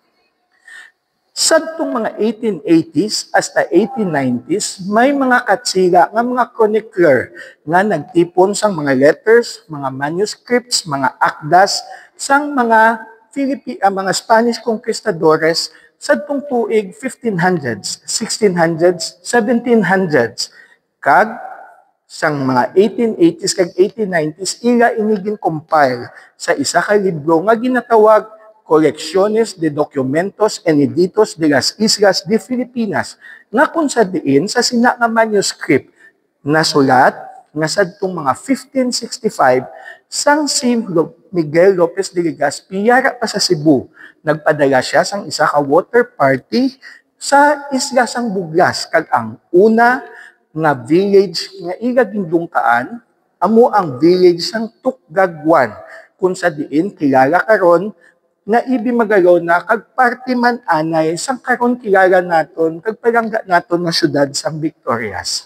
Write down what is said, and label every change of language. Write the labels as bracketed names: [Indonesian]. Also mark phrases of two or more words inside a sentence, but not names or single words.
[Hiligaynon] Sadtong mga 1880s hasta 1890s, may mga katsila nga mga chronicler nga nagtipon sang mga letters, mga manuscripts, mga akdas sang mga mga [English] Spanish conquistadores [Hiligaynon] sadtong tuig 1500s, 1600s, 1700s. Kag sang mga 1880s kag 1890s ila inigin compile sa isa ka libro nga ginatawag Colecciones de Documentos Inéditos de las Islas de Filipinas, na kung sa diin sa sina nga manuscript na sulat nga sadtong mga 1565 sang si Miguel Lopez de Legazpi yara pa sa Cebu. Nagpadala siya sang isa ka [English] water party [Hiligaynon] sa isla sang Buglas kag ang una nga village nga ila gindungkaan amo ang village sang Tukgagwan kung sa diin kilala karon na ibimagalo na kag parte man anay sang karon kilala naton kag palangga naton nga syudad sang Victorias.